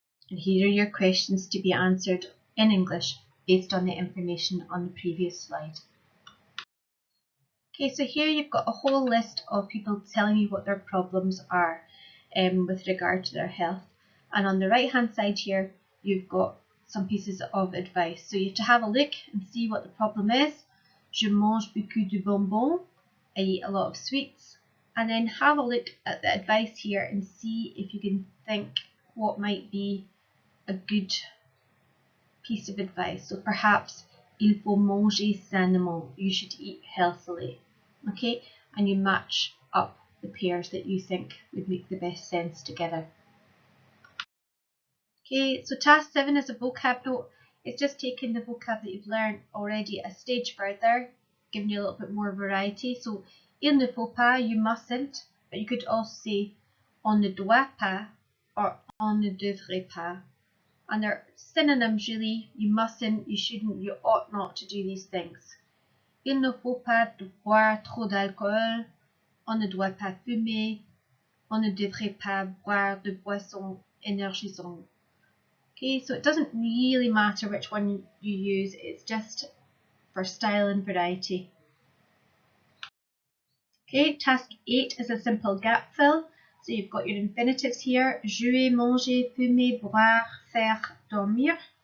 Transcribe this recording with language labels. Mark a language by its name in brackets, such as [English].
[English] And here are your questions to be answered in English based on the information on the previous slide. Okay, so here you've got a whole list of people telling you what their problems are with regard to their health. And on the right hand side here, you've got some pieces of advice. So you have to have a look and see what the problem is. [French] Je mange beaucoup de bonbons. [English] I eat a lot of sweets. And then have a look at the advice here and see if you can think what might be a good piece of advice. So perhaps [French] il faut manger sainement. [English] You should eat healthily. Okay, and you match up the pairs that you think would make the best sense together. Okay, so task 7 is a vocab note. It's just taking the vocab that you've learned already a stage further, giving you a little bit more variety. So [French] il ne faut pas, [English] you mustn't, but you could also say [French] on ne doit pas [English] or [French] on ne devrait pas. [English] And they're synonyms really. You mustn't, you shouldn't, you ought not to do these things. [French] Il ne faut pas boire trop d'alcool. On ne doit pas fumer. On ne devrait pas boire de boissons énergisantes. [English] Okay, so it doesn't really matter which one you use, it's just for style and variety. Okay, task 8 is a simple gap fill. So you've got your infinitives here: [French] jouer, manger, fumer, boire, faire, dormir.